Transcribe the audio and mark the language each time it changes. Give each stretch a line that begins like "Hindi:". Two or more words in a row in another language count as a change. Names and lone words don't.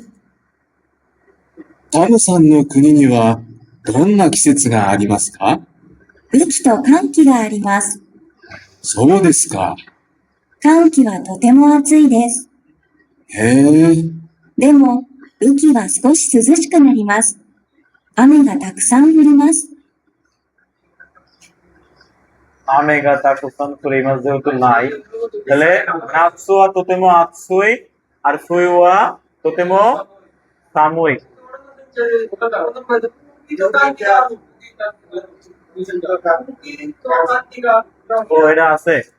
Japanese: タムさんの国にはどんな季節がありますか？雨季と寒気があります。そうですか。寒気はとても暑いです。へえ。でも、雨季は少し涼しくなります。雨がたくさん降ります。雨がたくさん降ります
Bangla: যেহেতু নাই, তাহলে
Japanese: 夏はとても暑い আর 冬はとても寒い.
Bangla: ও, এটা আছে।